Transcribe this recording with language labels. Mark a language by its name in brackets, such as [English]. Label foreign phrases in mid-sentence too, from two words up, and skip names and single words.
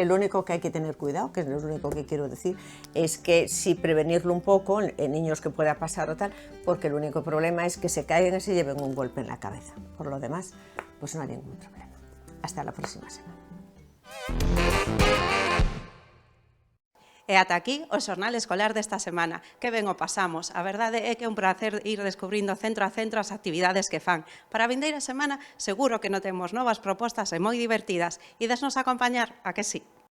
[Spanish] Lo único que hay que tener cuidado, que es lo único que quiero decir, es que sí prevenirlo un poco en niños que pueda pasar o tal, porque el único problema es que se caigan y se lleven un golpe en la cabeza. Por lo demás, pues no hay ningún problema. Hasta la próxima semana. [Galician] E ata aquí o xornal escolar desta semana. Que ben o pasamos. A verdade é que é un placer ir descubrindo centro a centro as actividades que fan. Para a vindeira semana seguro que non temos novas propostas e moi divertidas. Idesnos acompañar, a que sí?